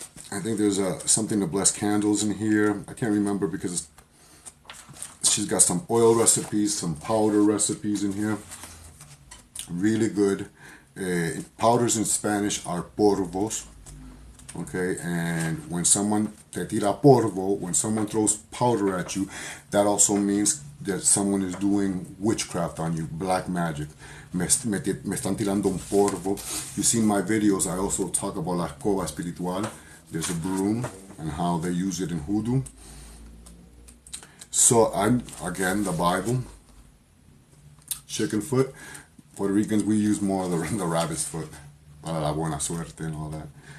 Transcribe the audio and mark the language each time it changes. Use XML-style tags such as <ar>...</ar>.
<en>I think there's something to bless candles in here. I can't remember because she's got some oil recipes, some powder recipes in here. Really good. Powders in Spanish are polvos. Okay, and when someone</en> <es>te tira polvo,</es> <en>when someone throws powder at you, that also means that someone is doing witchcraft on you, black magic.</en> <es>Me están tirando un polvo.</es> <en>You see my videos, I also talk about</en> <es>la escoba espiritual.</es> <en>There's a broom and how they use it in Hoodoo. So I'm, again, the Bible. Chicken foot. Puerto Ricans, we use more of the rabbit's foot.</en> <es>Para la buena suerte</es> <en>and all that.</en>